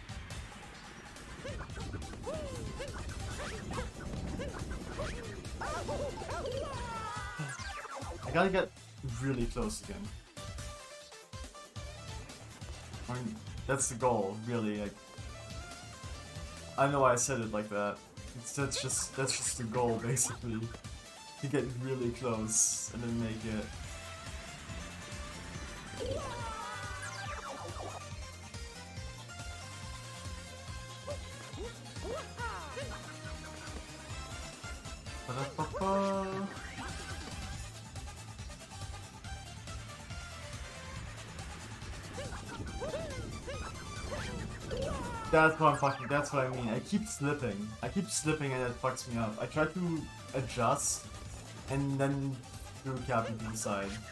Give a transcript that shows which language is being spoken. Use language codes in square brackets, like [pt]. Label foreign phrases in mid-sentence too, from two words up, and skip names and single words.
[en] I gotta get really close again. I mean, that's the goal, really. Like, I don't know why I said it like that. That's just the goal, basically. To get really close and then make it. Ba-da-ba-ba. That's what I'm fucking, that's what I mean. I keep slipping. I keep slipping and it fucks me up. I try to adjust and then do Cappy to the side.